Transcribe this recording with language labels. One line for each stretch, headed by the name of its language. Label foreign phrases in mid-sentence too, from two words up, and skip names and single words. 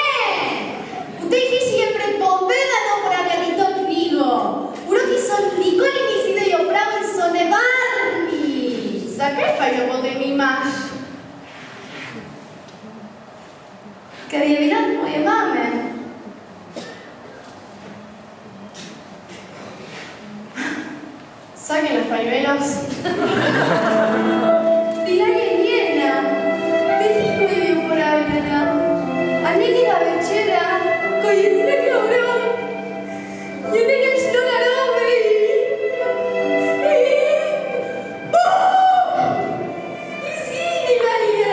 Slovenian: V tej hiši je prepovedano uporabljati to knjigo. Uroki so nikoli nisi da jo prav in so nevarni. Zakaj pa jo potem imaš? Ker je bila moje mame.
Spanish: Saquen los pañuelos.
Slovenian: Bila je njena. Veliko je bil uporabljena. A nekega večera, ko je izrekla urok, je nekaj šlo narobe izginila je.